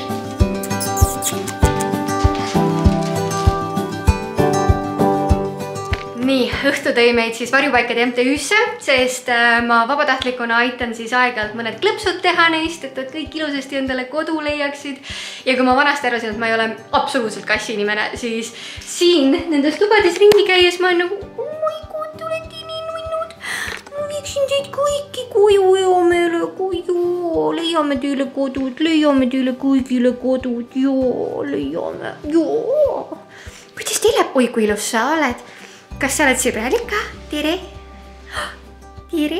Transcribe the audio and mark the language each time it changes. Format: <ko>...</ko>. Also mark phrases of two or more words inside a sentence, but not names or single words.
<et>Nii, õhtu tõi meid siis varjupaikade MTÜ-sse, sest ma vabatahtlikuna aitan siis aeg-ajalt mõned klõpsud teha neist, et kõik ilusasti endale kodu leiaksid. Ja kui ma vanasti arvasin, et ma ei ole absoluutselt kassi inimene, siis siin nendes tubades ringi käies ma olen nagu</et> <en>oh my god,</en> <et>te olete nii nunnud. Ma viiksin teid kõiki koju eomele, leiame teile kodud, leiame teile kõigile kodud, joo, leiame, joo. Kuidas teile, oi kui ilus sa oled? Kas sa oled sõbralik ka? Tere! Tere!</et>